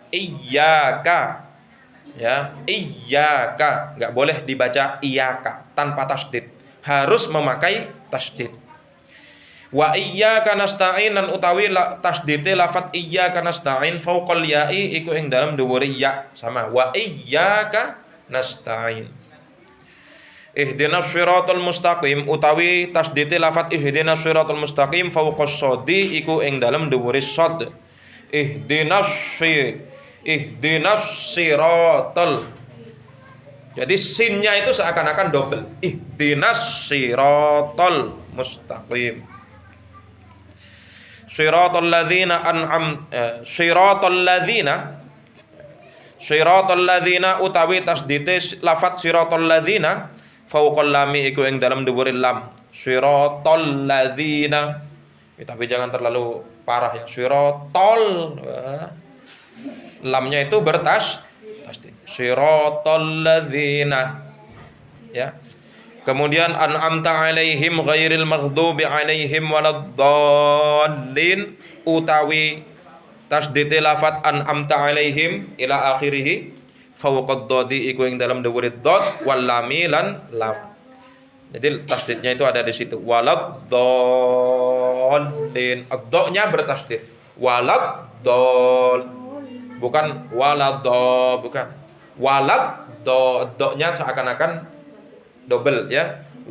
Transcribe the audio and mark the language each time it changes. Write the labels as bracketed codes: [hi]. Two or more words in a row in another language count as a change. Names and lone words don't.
[id] Iyyaka ya, iyyaka enggak boleh dibaca iyyaka tanpa tasdid, harus memakai tasdid. [ar] وإياك نستعين [jv] lan utawi tasdite lafat [ar] إياك نستعين فوق الياء [jv] iku ing dalam dhuwure ya. [ar] Sama وإياك نستعين. اهدنا الصراط المستقيم [jv] utawi tasdite lafat [ar] اهدنا الصراط المستقيم فوق الصاد [jv] iku ing dalam dhuwure shad. [ar] اهدنا الصراط. [id] Jadi sinnya itu seakan-akan double. [ar] اهدنا الصراط المستقيم. صراط الذين صراط الذين [jv] utawi tasdite lafat [ar] صراط الذين فوق اللام [jv] iku ing dalam dhuwure [ar] lam. صراط الذين. [id] Tapi jangan terlalu parah ya. Siratal lamnya itu bertasdid. [ar] صراط الذين ya. Kemudian أنعمت عليهم غير المغضوب عليهم ولا الضالين [jv] utawi tasdid lafat [ar] أنعمت عليهم إلى آخره فوق الضاد [jv] iku ing dalam dhuwure [ar] الضاد واللام lan lam. [id] Jadi tasdidnya itu ada di situ. Waladdallin. Ad-nya bertasdid. Waladdall. Bukan waladdo, bukan. Waladdo, do-nya seakan-akan double ya.